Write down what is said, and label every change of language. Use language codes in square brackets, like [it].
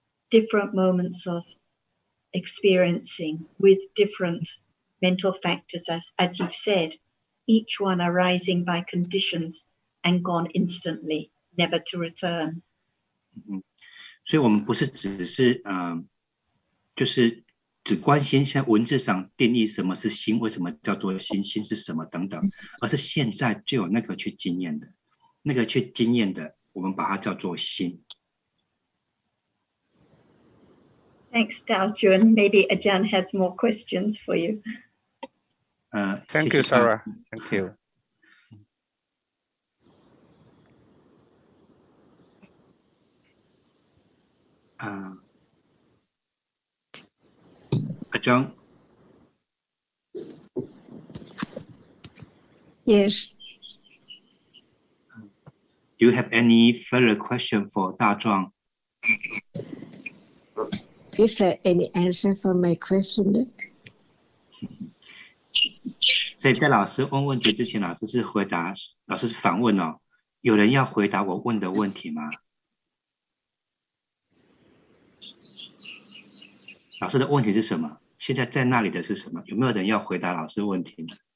[en] Different moments of experiencing with different mental factors, as you've said, each one arising by conditions and gone instantly, never to return. [zh] 所以我们不是只是就是只关心像文字上定义什么是心，为什么叫做心，心是什么等等，而是现在就有那个去经验的，那个去经验的，我们把它叫做心。 [en] Thanks, Dao Jun. Maybe Ajahn has more questions for you. Thank you, Sarah. Thank you. Ajahn? Yes. Do you have any further question for Da Zhuang? Is there any answer for my question yet? [zh] 所以在老师问问题之前，老师是反问哦，有人要回答我问的问题吗？老师的问题是什么？现在在那里的是什么？有没有人要回答老师问题呢？